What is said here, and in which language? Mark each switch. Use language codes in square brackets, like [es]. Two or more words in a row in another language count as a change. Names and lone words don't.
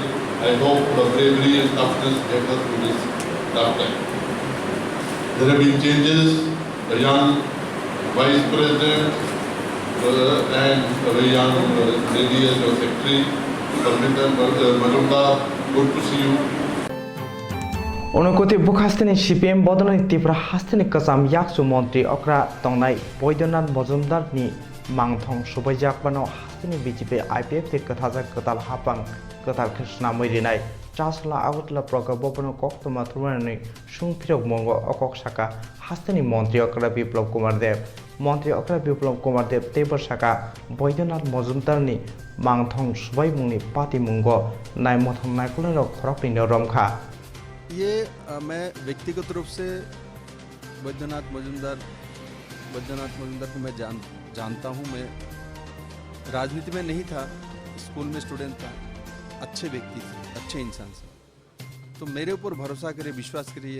[en] I hope the bravery and toughness get her through this tough time. There have been changes. A young Vice President and a very young lady as your Secretary, Majumdar. Good to see you. [trp] Onokoti bukhasteni CPM bodolani tipra hasteni kasam yaksu montri okra tongnai Boydonath Majumdar ni mangthong subajak bano hasteni BJP IPF te kathajak katal hapang katal krishna moirinai chasla agutla progabo bano Koktwma thurmani sungphirok mongo okok saka hasteni montri okra Biplab Kumar Dev Montri okra Biplab Kumar Dev tebor saka Boydonath Majumdar ni mangthong subai mungni pati mungo nai mothong naikulero khorapini romkha. [hi] ये मैं व्यक्तिगत रूप से बैद्यनाथ मजुमदार को मैं जानता हूँ। मैं राजनीति में नहीं था, स्कूल में स्टूडेंट था। अच्छे व्यक्ति थे, अच्छे इंसान से। तो मेरे ऊपर भरोसा करिए, विश्वास करिए।